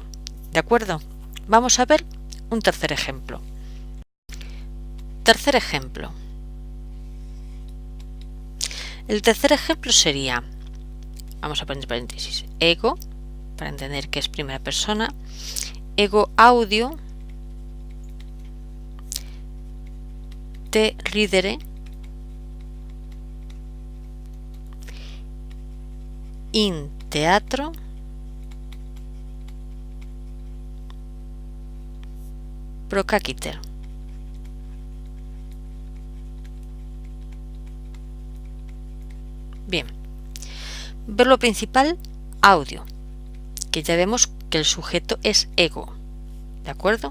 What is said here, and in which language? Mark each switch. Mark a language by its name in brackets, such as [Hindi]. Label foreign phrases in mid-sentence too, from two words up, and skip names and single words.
[Spanish] ¿De acuerdo? Vamos a ver un tercer ejemplo. Tercer ejemplo. El tercer ejemplo sería, vamos a poner paréntesis, ego, para entender que es primera persona, [Latin] ego audio te ridere in teatro procaciter. [Spanish] Bien, verbo principal, audio, que ya vemos que el sujeto es ego, ¿de acuerdo?